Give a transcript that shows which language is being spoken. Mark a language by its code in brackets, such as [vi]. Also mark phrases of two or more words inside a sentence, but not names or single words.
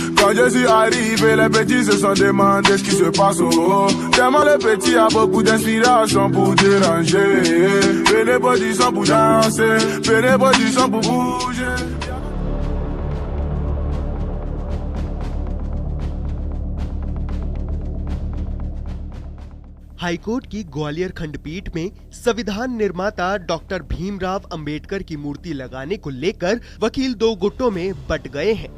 [fr] Quand je suis arrivé, les petits se sont demandé ce qui se passe au haut. Tellement le petit a beaucoup d'inspiration pour déranger. Venez position pour danser, venez position pour bouger. [hi] हाईकोर्ट की ग्वालियर खंडपीठ में संविधान निर्माता डॉक्टर भीमराव अंबेडकर की मूर्ति लगाने को लेकर वकील दो गुटों में बंट गए हैं।